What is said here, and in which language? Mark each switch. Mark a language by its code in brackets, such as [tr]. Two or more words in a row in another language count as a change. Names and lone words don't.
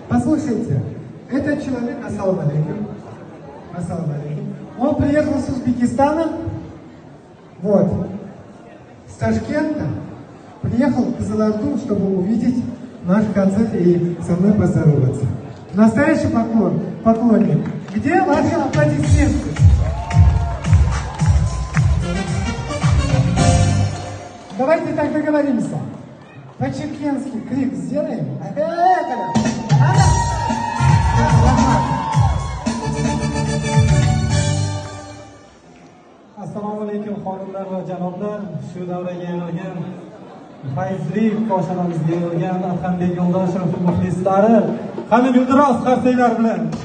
[ru] послушайте, этот человек, [ar] السلام عليكم, [ru] он приехал с Узбекистана, вот, с Ташкента, приехал в Кызылорду, чтобы увидеть наш концерт и со мной поздороваться. Настоящий поклонник. Где ваши аплодисменты? Давайте так договоримся. По-чекенски крик сделаем. [uz] Assalomu alaykum xonimlar va janoblar. Shu davraga yig'ilgan fayzli koshonamizga yig'ilgan Adhambek Yo'ldoshev muxlislari, qani guldiroz qarsaklar bilan.